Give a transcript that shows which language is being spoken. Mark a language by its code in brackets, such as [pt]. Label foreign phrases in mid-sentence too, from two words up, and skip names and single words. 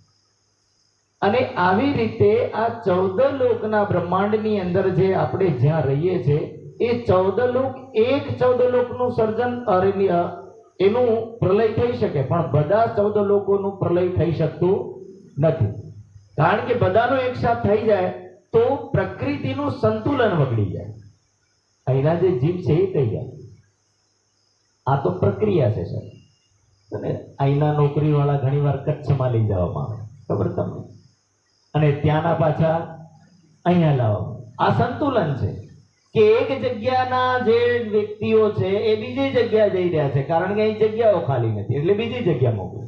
[gu] અને આવી રીતે આ 14 લોકના બ્રહ્માંડની અંદર જે આપણે જ્યાં રહીએ છે, એ 14 લોક એક 14 લોકનું સર્જન એનું પ્રલય થઈ શકે, પણ બધા 14 લોકોનું પ્રલય થઈ શકતું નથી। કારણ કે બધાનો એક સાથ થઈ જાય તો પ્રકૃતિનું સંતુલન બગડી જાય। અહીંના જે જીવ છે એ કઈ જાય, આ તો પ્રક્રિયા છે સર। અહીંના નોકરીવાળા ઘણીવાર કચ્છમાં લઈ જવામાં આવે, ખબર તમને, અને ત્યાંના પાછા અહીંયા લાવવામાં। આ સંતુલન છે કે એક જગ્યાના જે વ્યક્તિઓ છે એ બીજી જગ્યા જઈ રહ્યા છે, કારણ કે અહીં જગ્યાઓ ખાલી નથી એટલે બીજી જગ્યા મોકલે।